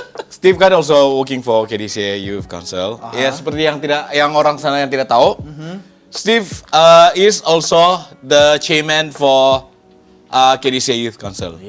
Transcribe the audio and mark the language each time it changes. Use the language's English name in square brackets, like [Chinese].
[English] Steve kan also working for KDCA Youth Council. [Malay] Ya seperti yang orang sana yang tidak tahu. [English] Steve is also the chairman for KDCA Youth Council.